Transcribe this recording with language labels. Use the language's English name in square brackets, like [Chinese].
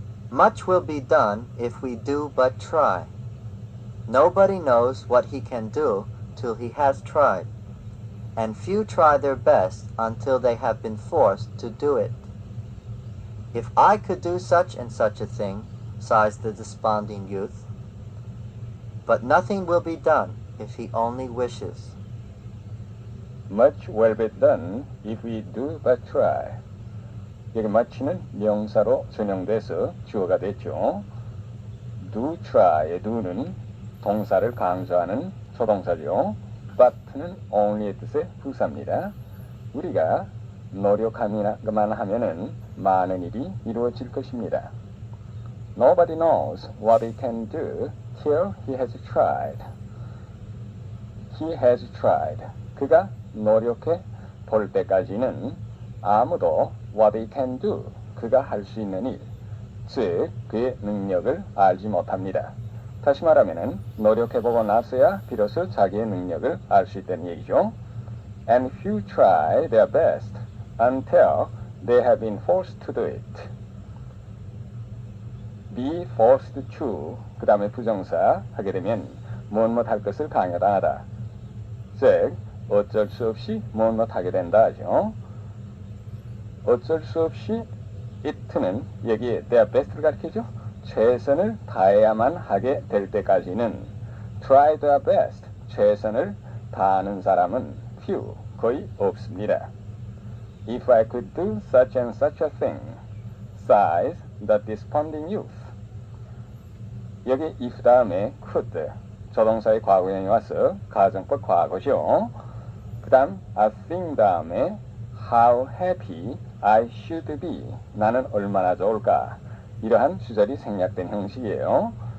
[English] Much will be done if we do but try. Nobody knows what he can do till he has tried, and few try their best until they have been forced to do it. If I could do such and such a thing, sighs the desponding youth. But nothing will be done if he only wishes. Much will be done if we do but try. [Korean] 여기 much는 명사로 전용돼서 주어가 됐죠. do try의 do는 동사를 강조하는 조동사죠. but는 only의 뜻의 부사입니다. 우리가 노력하기만 하면은 많은 일이 이루어질 것입니다. [English] Nobody knows what he can do till he has tried. He has tried. [Korean] 그가 노력해 볼 때까지는 아무도 [English] what he can do, [Korean] 그가 할 수 있는 일, 즉 그의 능력을 알지 못합니다. 다시 말하면은 노력해보고 나서야 비로소 자기의 능력을 알 수 있다는 얘기죠. [English] And few try their best until they have been forced to do it. be forced to, [Korean] 그 다음에 부정사 하게 되면 무엇 할 것을 강요당하다. 즉 어쩔 수 없이 무엇 하게 된다 하죠. 어쩔 수 없이 it는 여기에 [English] their best [Korean] 를 가리키죠. 최선을 다해야만 하게 될 때까지는 [English] try their best, [Korean] 최선을 다하는 사람은 few, 거의 없습니다. [English] If I could do such and such a thing, sighs the desponding youth. [Korean] 여기 if 다음에 could 조동사의 과거형이 와서 가정법 과거죠. 그 다음 [English] I think [Korean] 다음에 [English] how happy I should be [Korean] 나는 얼마나 좋을까 이러한 주절이 생략된 형식이에요.